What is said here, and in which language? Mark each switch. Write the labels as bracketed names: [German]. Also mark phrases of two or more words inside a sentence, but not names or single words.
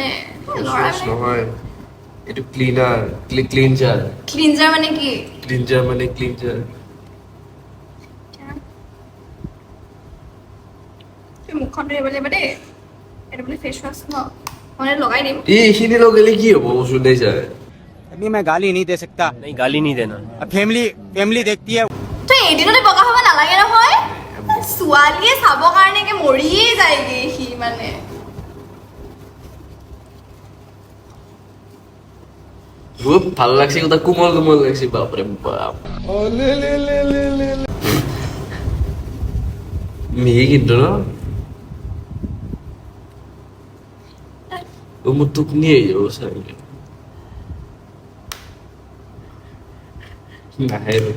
[Assamese] নহয় এইটো [English] cleaner cleanser [Assamese] ক্লিনজাৰ মানে কি ক্লিনজাৰ মানে ক্লিনজাৰ তুমি মুখখন ধুব লাগিব দেই এইটো বোলে [English] face wash [Assamese] ন মই লগাই দিম এইখিনি লগালে কি হ'ব মই শুনাই যায় [Hindi] अभी मैं गाली नहीं दे सकता। नहीं गाली नहीं देना अब फैमिली देखती है। [Assamese] তই এদিনতে বগা হ'ব নালাগে নহয় ছোৱালীয়ে চাব কাৰণে কি মৰিয়ে যায়গে সি মানে বহুত ভাল লাগছে কথা কোমল কোমল লাগছে বাপৰে বাপ মিহি কিন্তু ন মোৰ টোপনি আহি যাব চাগে নাহে